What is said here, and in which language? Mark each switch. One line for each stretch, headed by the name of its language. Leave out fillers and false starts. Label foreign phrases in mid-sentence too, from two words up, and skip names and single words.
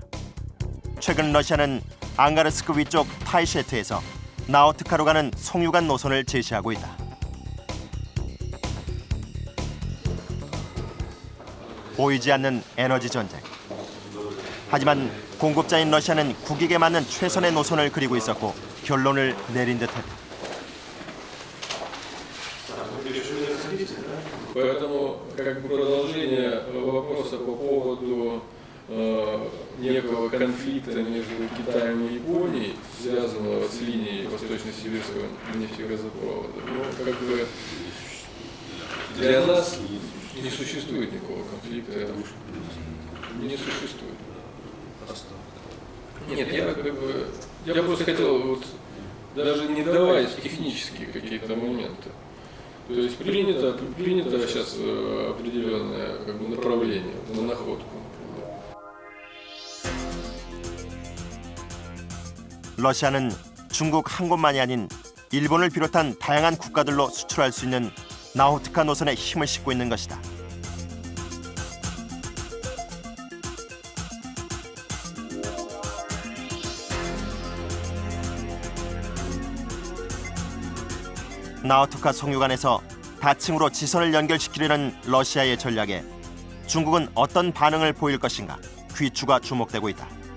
Korean: 최근 러시아는 앙가르스크 위쪽 타이셰트에서 나우트카로 가는 송유관 노선을 제시하고 있다. 보이지 않는 에너지 전쟁. 하지만 공급자인 러시아는 국익에 맞는 최선의 노선을 그리고 있었고 결론을 내린 듯했다.
Russian: Поэтому, как бы продолжение вопроса по поводу некого конфликта между Китаем и Японией, связанного с линией Восточно-Сибирского нефтегазопровода, ну, как бы для нас не существует никакого конфликта. Не существует. Нет, я просто хотел вот, даже не давать технические какие-то моменты. То есть принято сейчас определенное как бы, направление на находку.
Korean: 러시아는 중국 한 곳만이 아닌 일본을 비롯한 다양한 국가들로 수출할 수 있는 나우트카 노선에 힘을 싣고 있는 것이다. 나우트카 송유관에서 다층으로 지선을 연결시키려는 러시아의 전략에 중국은 어떤 반응을 보일 것인가 귀추가 주목되고 있다.